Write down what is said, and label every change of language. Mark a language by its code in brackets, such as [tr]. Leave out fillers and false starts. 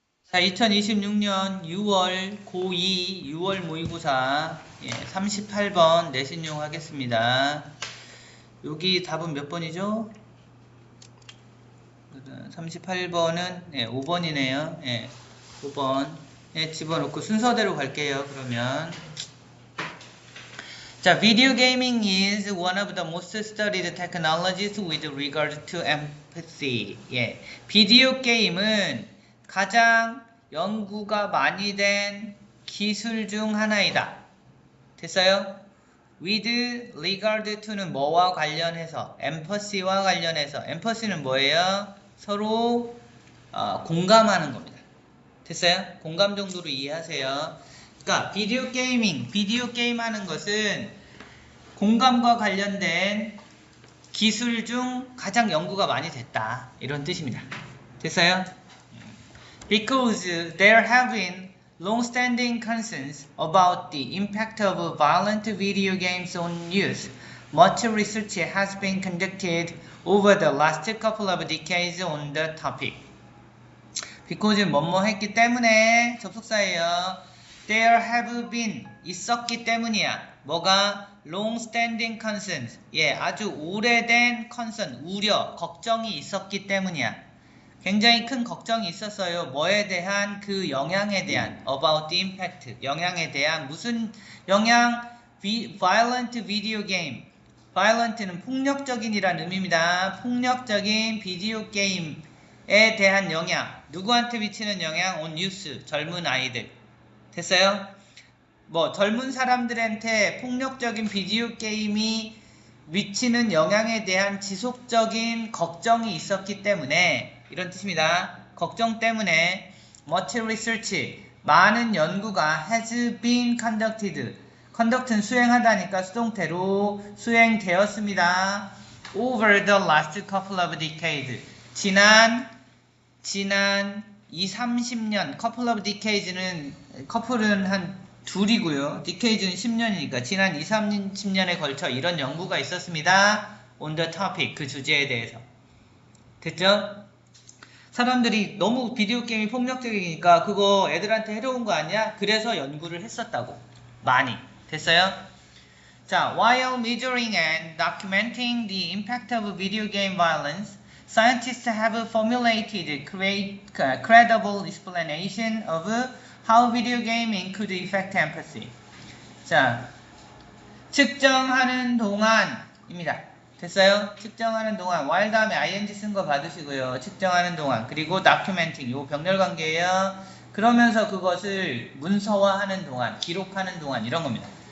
[ko] 자, 2026년 6월 고2 6월 모의고사 38번 내신용 하겠습니다. 여기 답은 몇 번이죠? 38번은 5번이네요. 5번 집어넣고 순서대로 갈게요. 그러면 자, [en] video gaming is one of the most studied technologies with regard to empathy. [ko] 비디오 게임은 가장 연구가 많이 된 기술 중 하나이다. 됐어요? [en] with regard to [ko] 는 뭐와 관련해서, empathy와 관련해서, empathy는 뭐예요? 서로 공감하는 겁니다. 됐어요? 공감 정도로 이해하세요. 그러니까 비디오 게임 하는 것은 공감과 관련된 기술 중 가장 연구가 많이 됐다. 이런 뜻입니다. 됐어요? [en] Because there have been long-standing concerns about the impact of violent video games on youth, much research has been conducted over the last couple of decades on the topic. [ko] Because 뭐뭐 했기 때문에 접속사예요. [en] There have been [ko] 있었기 때문이야. 뭐가? [en] long-standing concerns. [ko] 아주 오래된 concern, 우려, 걱정이 있었기 때문이야. 굉장히 큰 걱정이 있었어요. 뭐에 대한? 그 영향에 대한. [en] about the impact. [ko] 영향에 대한. 무슨 영향? [en] violent video game. [ko] violent는 폭력적인이란 의미입니다. 폭력적인 비디오 게임에 대한 영향. 누구한테 미치는 영향? [en] on youth. [ko] 젊은 아이들. 됐어요? 젊은 사람들한테 폭력적인 비디오 게임이 미치는 영향에 대한 지속적인 걱정이 있었기 때문에 이런 뜻입니다. 걱정 때문에 [en] much research [ko] 많은 연구가 [en] has been conducted [ko] conduct는 수행하다니까 수동태로 수행되었습니다. [en] over the last couple of decades [ko] 지난 20-30년 [en] couple of decades는 [ko] 커플은 한 둘이고요. decades는 10년이니까 지난 20-30년에 걸쳐 이런 연구가 있었습니다. [en] on the topic [ko] 그 주제에 대해서. 됐죠? 사람들이 너무 비디오 게임이 폭력적이니까 그거 애들한테 해로운 거 아니야? 그래서 연구를 했었다고. 많이. 됐어요? [en] 자, while measuring and documenting the impact of video game violence, scientists have formulated credible explanation of how video gaming could affect empathy. [ko] 자, 측정하는 동안입니다. 됐어요? 측정하는 동안 while 다음에 ing 쓴 거 받으시고요. 측정하는 동안 그리고 documenting 요 병렬관계예요. 그러면서 그것을 문서화하는 동안 기록하는 동안 이런 겁니다.